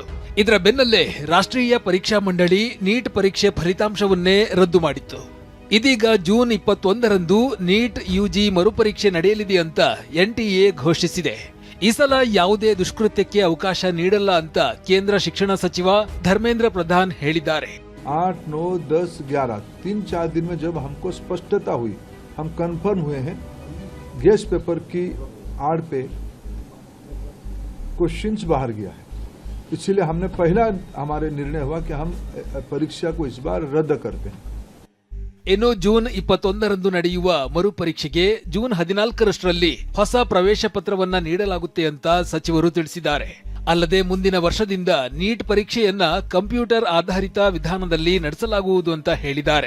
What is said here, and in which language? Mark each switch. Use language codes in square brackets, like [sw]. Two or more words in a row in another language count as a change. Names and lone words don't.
[kn] ಇದರ ಬೆನ್ನಲ್ಲೇ ರಾಷ್ಟ್ರೀಯ ಪರೀಕ್ಷಾ ಮಂಡಳಿ ನೀಟ್ ಪರೀಕ್ಷೆ ಫಲಿತಾಂಶವನ್ನೇ ರದ್ದು ಮಾಡಿತ್ತು. ಇದೀಗ ಜೂನ್ 21ರಂದು ನೀಟ್ ಯುಜಿ ಮರುಪರೀಕ್ಷೆ ನಡೆಯಲಿದೆ ಅಂತ ಎನ್ಟಿಎ ಘೋಷಿಸಿದೆ. ಈ ಸಲ ಯಾವುದೇ ದುಷ್ಕೃತ್ಯಕ್ಕೆ ಅವಕಾಶ ನೀಡಲ್ಲ ಅಂತ ಕೇಂದ್ರ ಶಿಕ್ಷಣ ಸಚಿವ ಧರ್ಮೇಂದ್ರ ಪ್ರಧಾನ್ ಹೇಳಿದ್ದಾರೆ. [hi] 8, 9, 10, 11 3-4 दिन में जब हमको स्पष्टता हुई, हम कंफर्म हुए हैं गेस्ट पेपर की आड़ पे क्वेश्चंस बाहर गया है, इसलिए हमने पहला हमारे निर्णय हुआ कि हम परीक्षा को इस बार रद्द करते हैं. [kn] ಇನ್ನು ಜೂನ್ 21ರಂದು ನಡೆಯುವ ಮರುಪರೀಕ್ಷೆಗೆ ಜೂನ್ 14ರಷ್ಟರಲ್ಲಿ ಹೊಸ ಪ್ರವೇಶ ಪತ್ರವನ್ನ ನೀಡಲಾಗುತ್ತೆ ಅಂತ ಸಚಿವರು ತಿಳಿಸಿದ್ದಾರೆ. ಅಲ್ಲದೆ ಮುಂದಿನ ವರ್ಷದಿಂದ ನೀಟ್ ಪರೀಕ್ಷೆಯನ್ನ ಕಂಪ್ಯೂಟರ್ ಆಧಾರಿತ ವಿಧಾನದಲ್ಲಿ ನಡೆಸಲಾಗುವುದು ಅಂತ ಹೇಳಿದ್ದಾರೆ.